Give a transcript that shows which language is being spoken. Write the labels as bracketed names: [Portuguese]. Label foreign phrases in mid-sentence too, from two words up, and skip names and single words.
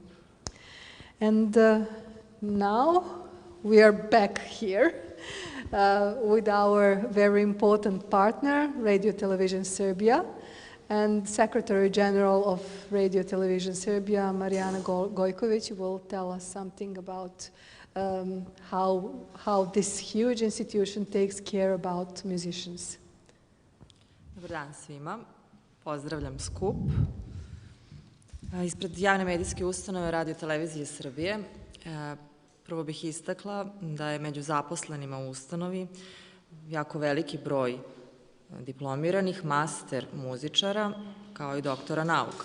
[English] And now we are back here with our very important partner, Radio Television Serbia, and Secretary General of Radio Television Serbia, Marijana Gojković, will tell us something about how this huge institution takes care about musicians. [Serbian] Dobar dan svima. Pozdravljam skup. Ispred javne medijske ustanove Radio Televizije Srbije prvo bih istakla da je među zaposlenima u ustanovi jako veliki broj diplomiranih master muzičara kao i doktora nauka.